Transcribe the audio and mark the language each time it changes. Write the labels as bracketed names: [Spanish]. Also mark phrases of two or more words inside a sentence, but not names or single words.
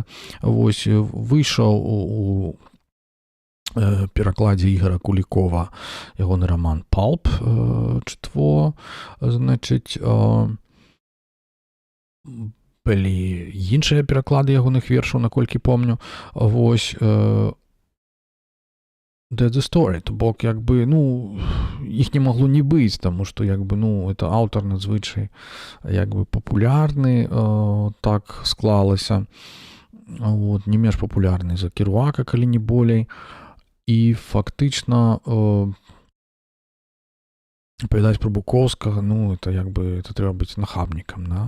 [Belarusian] Вось, выйшаў у перакладзе Ігора Кулікова ягоны раман «Палп», чытво, значыць, былі іншыя пераклады ягоных вершаў, наколькі помню, вось, [English] That's the story, [Belarusian] то бок, як бы, іх не магло не быць, таму што, як бы, это аўтар надзвычай, як бы, папулярны, так склалася, не менш папулярны за Керуака, калі не болей, і фактычна апавядаць пра Букоўскага, это, як бы, это трэба быць нахабнікам, да?